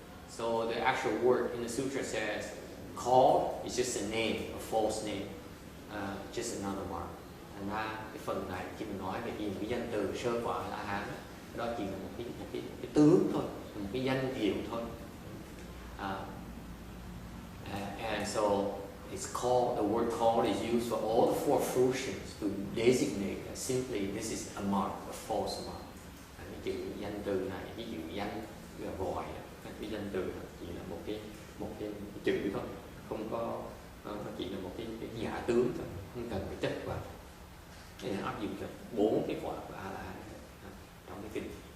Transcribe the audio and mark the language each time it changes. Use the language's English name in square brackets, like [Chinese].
[English] So the actual word in the sutra says, call is just a name, a false name, just another mark. [Vietnamese] Thành ra cái phần này khi mình nói về cái danh từ sơ quả là hán, đó chỉ là một cái tướng thôi, một cái danh hiệu thôi. [English] And so it's called, the word called is used for all the four fruitions to designate that simply this is a mark, a false mark. [Vietnamese] Cái chữ danh từ này, ví dụ danh là gọi, cái danh từ chỉ là một cái chữ thôi, không có, nó chỉ là một cái giả tướng thôi, không cần phải chất vào. Đây là áp dụng cho 4 cái quả của A-la-hán trong cái kinh.